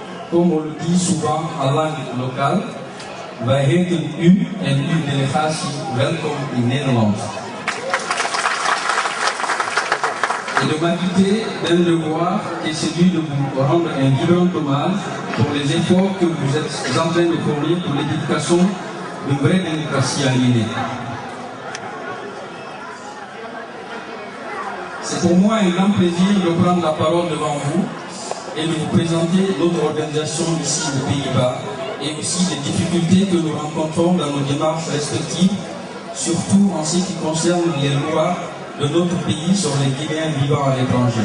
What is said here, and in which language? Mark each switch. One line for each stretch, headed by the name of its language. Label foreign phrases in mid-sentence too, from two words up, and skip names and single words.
French: comme on le dit souvent en langue locale,
Dutch: wij heten u en uw delegatie welkom in Nederland.
French: Et de m'acquitter d'un devoir qui est celui de vous rendre un vibrant hommage pour les efforts que vous êtes en train de fournir pour l'édification d'une vraie démocratie en Guinée. C'est pour moi un grand plaisir de prendre la parole devant vous et de vous présenter notre organisation ici aux Pays-Bas et aussi les difficultés que nous rencontrons dans nos démarches respectives, surtout en ce qui concerne les lois de notre pays sur les Guinéens vivant à l'étranger.